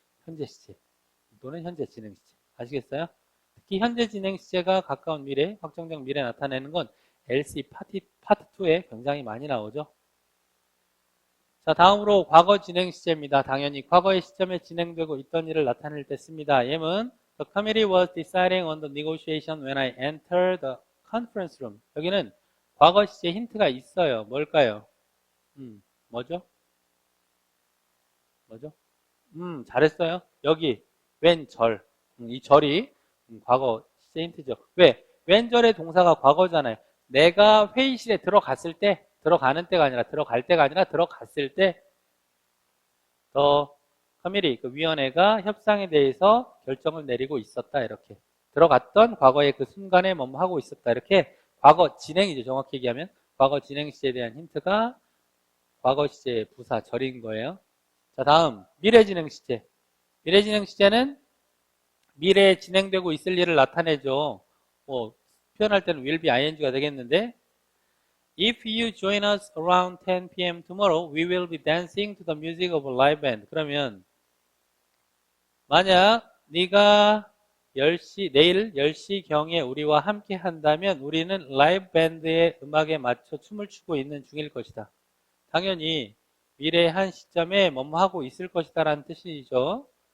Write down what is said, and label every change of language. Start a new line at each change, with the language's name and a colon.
Korean: 현재 시제 또는 현재 진행 시제. 아시겠어요? 특히 현재 진행 시제가 가까운 미래, 확정적 미래 나타내는 건 LC 파트 2에 굉장히 많이 나오죠. 자, 다음으로 과거 진행 시제입니다. 당연히 과거의 시점에 진행되고 있던 일을 나타낼 때 씁니다.
English: 예문 The committee was deciding on the negotiation when I entered the conference room.
Korean: 여기는 과거 시제 힌트가 있어요. 뭘까요? 뭐죠? 잘했어요. 여기 웬절. 이 절이 과거 시제 힌트죠. 왜? 웬절의 동사가 과거잖아요. 내가 회의실에 들어갔을 때, 들어가는 때가 아니라 들어갈 때가 아니라 들어갔을 때 더 커미티, 그 위원회가 협상에 대해서 결정을 내리고 있었다. 이렇게 들어갔던 과거의 그 순간에 뭐뭐 하고 있었다. 이렇게 과거 진행이죠. 정확히 얘기하면 과거 진행 시제에 대한 힌트가 과거 시제의 부사 절인 거예요. 자, 다음 미래 진행 시제. 미래 진행 시제는 미래에 진행되고 있을 일을 나타내죠. 뭐 표현할 때는
English: will be ing가
Korean: 되겠는데
English: If you join us around 10 p.m. tomorrow, we will be dancing to the music of a live band.
Korean: 그러면 만약 네가 10시, 내일 10시경에 우리와 함께 한다면 우리는 라이브 밴드의 음악에 맞춰 춤을 추고 있는 중일 것이다. 당연히 미래의 한 시점에 뭐뭐 하고 있을 것이다 라는 뜻이죠.